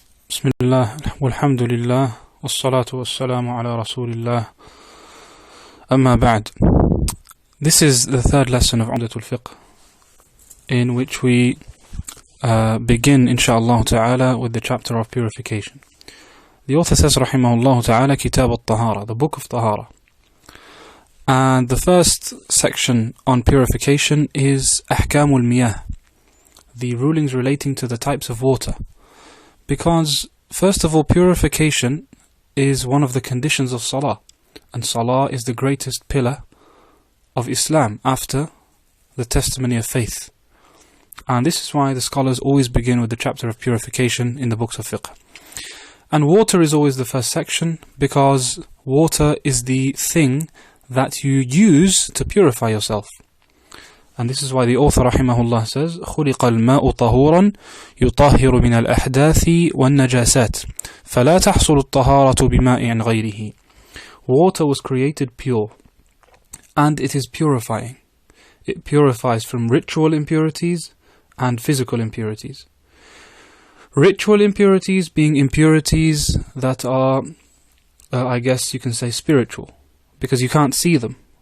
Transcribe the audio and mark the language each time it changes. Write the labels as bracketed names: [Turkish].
[Arabic] بسم الله والحمد لله والصلاة والسلام على رسول الله أما بعد. [English] This is the third lesson of Umdat al-Fiqh, in which we begin inshaAllah ta'ala with the chapter of purification. The author says rahimahullah ta'ala Kitab al-Tahara, the book of Tahara. And the first section on purification is Ahkam al-Miyah, the rulings relating to the types of water. Because, first of all, purification is one of the conditions of Salah. And Salah is the greatest pillar of Islam after the testimony of faith. And this is why the scholars always begin with the chapter of purification in the books of fiqh. And water is always the first section, because water is the thing that you use to purify yourself. And this is why the author rahimahullah says, [Arabic] خُلِقَ الْمَاءُ طَهُورًا يُطَهِّرُ مِنَ الْأَحْدَاثِ وَالنَّجَاسَاتِ فَلَا تَحْصُلُ الطَّهَارَةُ بِمَاءٍ غَيْرِهِ. [English] Water was created pure, and it is purifying. It purifies from ritual impurities and physical impurities. Ritual impurities being impurities that are, I guess you can say, spiritual, because you can't see them.